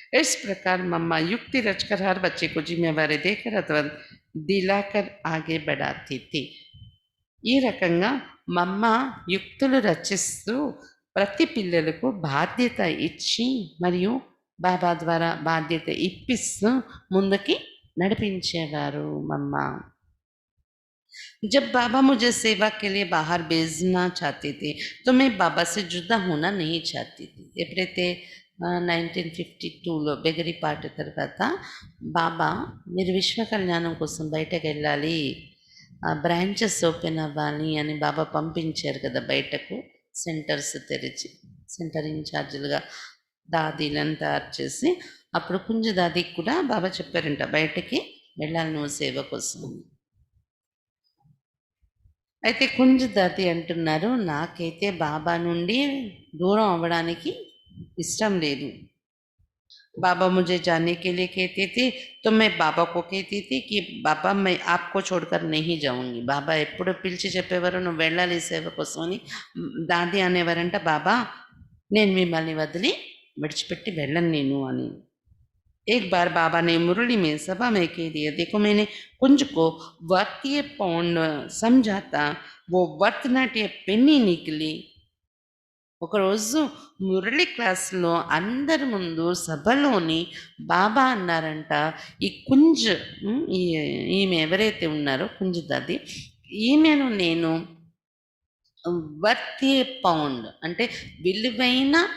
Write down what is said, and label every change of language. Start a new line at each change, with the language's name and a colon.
Hindi: इस प्रकार मम्मा युक्ति रचकर हर बच्चे को जिम्मेवारी देकर अथवा दिलाकर आगे बढ़ाती थी।
Telugu: ఈ రకంగా మమ్మ యుక్తులు రచిస్తూ ప్రతి పిల్లలకు బాధ్యత ఇచ్చి మరియు బాబా ద్వారా బాధ్యత ఇప్పిస్తూ ముందుకి నడిపించేవారు మమ్మ।
Hindi: जब बाबा मुझे सेवा के लिए बाहर भेजना चाहते थे तो मैं बाबा से जुदा होना नहीं चाहती थी।
Telugu: ఎప్పుడైతే 1952లో బెగరి పాట తర్వాత బాబా మీరు విశ్వ కళ్యాణం కోసం బయటకు వెళ్ళాలి, బ్రాంచెస్ ఓపెన్ అవ్వాలి అని బాబా పంపించారు కదా బయటకు, సెంటర్స్ తెరిచి సెంటర్ ఇన్ఛార్జీలుగా దాదీలను తయారు చేసి, అప్పుడు కుంజ దాదీకి కూడా బాబా చెప్పారంట బయటకి వెళ్ళాలి నువ్వు సేవ కోసం. అయితే కుంజ దాది అంటున్నారు, నాకైతే బాబా నుండి దూరం అవ్వడానికి ఇష్టం లేదు।
Hindi: बाबा मुझे जाने के लिए कहते थे तो मैं बाबा को कहती थी कि बाबा मैं आपको छोड़कर नहीं जाऊंगी।
Telugu: బాబా ఎప్పుడు పిలిచి చెప్పేవారు నువ్వు వెళ్ళాలి సేవ కోసం అని, దాది అనేవారంట బాబా నేను మిమ్మల్ని వదిలి విడిచిపెట్టి వెళ్ళను నేను అని।
Hindi: एक बार बाबा ने मुरली में सभा में कह दिया, देखो मैंने कुंज को वर्तीय पौंड समझा था, वो वर्त नाट्य पेन्नी निकली।
Telugu: ఒకరోజు మురళి క్లాస్లో అందరి ముందు సభలోని బాబా అన్నారంట, ఈ కుంజ్ ఈమె ఎవరైతే ఉన్నారో కుంజ్ దాది, ఈమెను నేను వర్తి పౌండ్ అంటే విలువైన